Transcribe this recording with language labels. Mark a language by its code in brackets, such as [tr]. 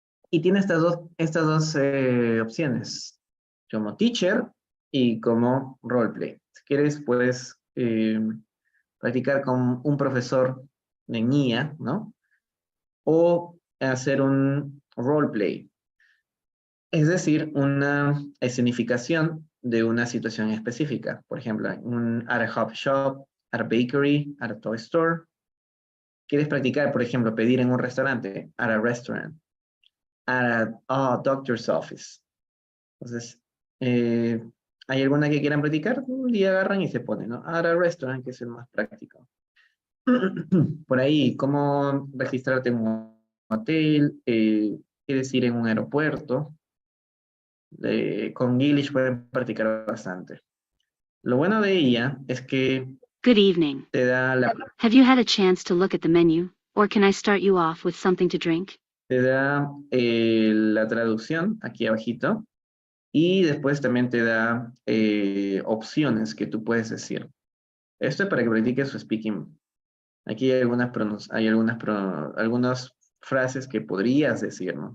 [es] Y tiene estas dos opciones, como teacher y como roleplay. Si quieres, puedes practicar con un profesor de guía, ¿no? O hacer un roleplay. Es decir, una escenificación de una situación específica. Por ejemplo, [en] at a hop shop, at a bakery, at a toy store. [es] Quieres practicar, por ejemplo, pedir en un restaurante, [en] at a restaurant, at a doctor's office. [es] Entonces, ¿hay alguna que quieran practicar? Un día agarran y se ponen, ¿no? [en] At a restaurant, [es] que es el más práctico. Por ahí, ¿cómo registrarte en un hotel? ¿Quieres ir en un aeropuerto? Con Giglish pueden practicar bastante. Lo bueno de ella es que [en] Good evening. [es] te da [en] Have you had a chance to look at the menu, or can I start you off with something to drink? [es] la traducción aquí abajito y después también te da opciones que tú puedes decir. Esto es para que practiques su speaking. Aquí hay algunas frases que podrías decir, ¿no?